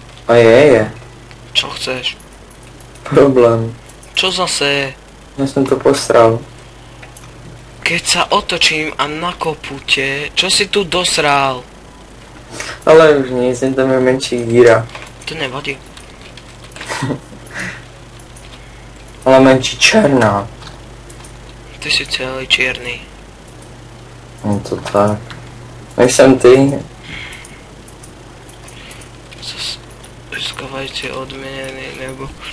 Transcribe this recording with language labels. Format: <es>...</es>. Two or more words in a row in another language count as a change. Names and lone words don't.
<sk>A je. Čo chceš? Problém. Čo zase? Ja som to posral. Keď sa otočím a na kopute, čo si tu dosral? Ale už nie,</sk> <cs>sem tam je menší díra. To nevadí. Ale menší černá.</cs> <sk>Ty si celý čierny.</sk> <cs>No to tak. Nejsem ty. Získavajte odměny, nebo...</cs>